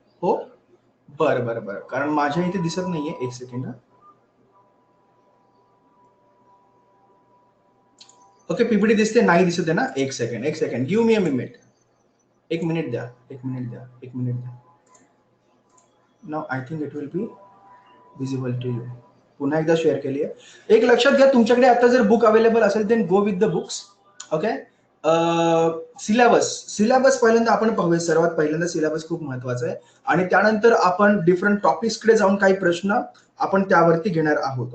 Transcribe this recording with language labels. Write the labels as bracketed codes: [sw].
[mr] हो, बरं बरं बरं, कारण माझ्या इथे दिसत नाहीये. एक सेकंड. ओके, पीपीटी दिसते? नाही दिसत आहे ना? एक सेकंड, एक second, [en] Give me a minute. [mr] एक मिनिट द्या, एक मिनिट द्या, एक मिनिट द्या. [en] Now I think it will be visible to you. [mr] पुन्हा एकदा शेअर केली आहे. एक लक्षात घ्या, तुमच्याकडे आता जर बुक अवेलेबल असेल [en] Then go with the books. [mr] Okay, syllabus, syllabus पहिल्यांदा आपण पाहूया. सर्वात पहिल्यांदा सिलेबस खूप महत्वाचा आहे आणि त्यानंतर आपण डिफरंट टॉपिक्सकडे जाऊन काही प्रश्न आपण त्यावरती घेणार आहोत.